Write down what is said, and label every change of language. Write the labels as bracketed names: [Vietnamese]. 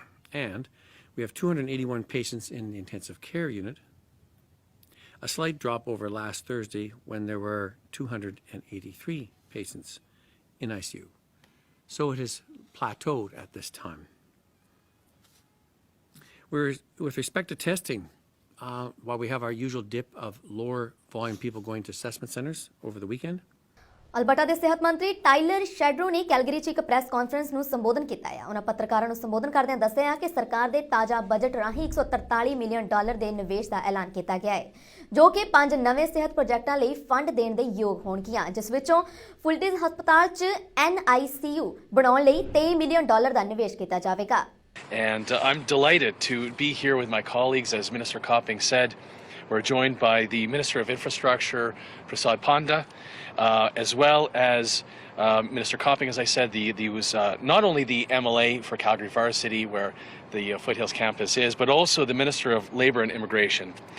[English] And we have 281 patients in the intensive care unit, a slight drop over last Thursday when there were 283 patients in ICU. So it has plateaued at this time. With respect to testing, while we have our usual dip of lower volume people going to assessment centers over the weekend, [Punjabi] Alberta ਦੇ ਸਿਹਤ ਮੰਤਰੀ Tylor ਸ਼ੈਡਰੋ ਨੇ Calgary 'ਚ ਇੱਕ press conference ਨੂੰ ਸੰਬੋਧਨ ਕੀਤਾ ਹੈ। ਉਹਨਾਂ ਪੱਤਰਕਾਰਾਂ ਨੂੰ ਸੰਬੋਧਨ ਕਰਦਿਆਂ ਦੱਸਿਆ ਕਿ ਸਰਕਾਰ ਦੇ ਤਾਜ਼ਾ ਬਜਟ ਰਾਹੀਂ $143 ਮਿਲੀਅਨ ਦੇ ਨਿਵੇਸ਼ ਦਾ ਐਲਾਨ ਕੀਤਾ ਗਿਆ ਹੈ, ਜੋ ਕਿ 5 ਨਵੇਂ ਸਿਹਤ ਪ੍ਰੋਜੈਕਟਾਂ ਲਈ ਫੰਡ ਦੇਣ ਦੇ ਯੋਗ ਹੋਣਗੀਆਂ, ਜਿਸ ਵਿੱਚੋਂ ਫੁਲਟਿਜ਼ ਹਸਪਤਾਲ 'ਚ NICU ਬਣਾਉਣ ਲਈ $23 ਮਿਲੀਅਨ ਦਾ ਨਿਵੇਸ਼ ਕੀਤਾ ਜਾਵੇਗਾ। [English] And I'm delighted to be here with my colleagues, as Minister Copping said. We're joined by the Minister of Infrastructure, Prasad Panda, as well as Minister Copping, as I said, the was not only the MLA for Calgary Varsity, where the Foothills campus is, but also the Minister of Labour and Immigration.